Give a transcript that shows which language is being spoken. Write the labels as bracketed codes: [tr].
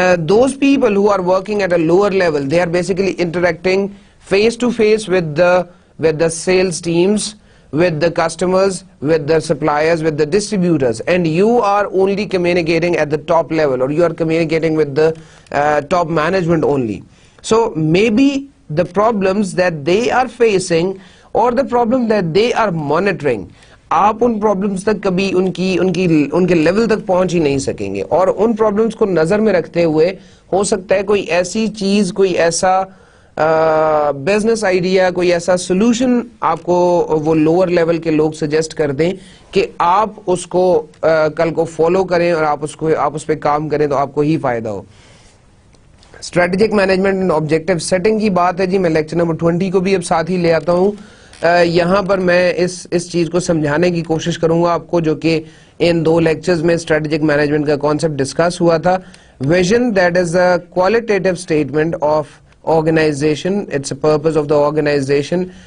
[en] those people who are working at a lower level, they are basically interacting face to face with the sales teams, with the customers, with the suppliers, with the distributors, and you are only communicating at the top level, or you are communicating with the top management only. So maybe the problems that they are facing or the problem that they are monitoring, [ur] آپ ان problems تک کبھی ان کے level تک پہنچ ہی نہیں سکیں گے. اور ان پرابلمز کو نظر میں رکھتے ہوئے ہو سکتا ہے کوئی ایسی چیز, کوئی ایسا بزنس آئیڈیا, کوئی ایسا سولوشن آپ کو وہ لوور لیول کے لوگ سجیسٹ کر دیں کہ آپ اس کو کل کو فالو کریں اور آپ اس پہ کام کریں تو آپ کو ہی فائدہ ہو. Strategic management and objective setting کی بات ہے جی. میں لیکچر نمبر 20 کو بھی اب ساتھ ہی لے آتا ہوں. یہاں پر میں اس چیز کو سمجھانے کی کوشش کروں گا آپ کو, جو کہ ان 2 لیکچرز میں اسٹریٹجک مینجمنٹ کا کانسیپٹ ڈسکس ہوا تھا. [en] Vision, that is a qualitative statement of organization, it's a purpose of the organization.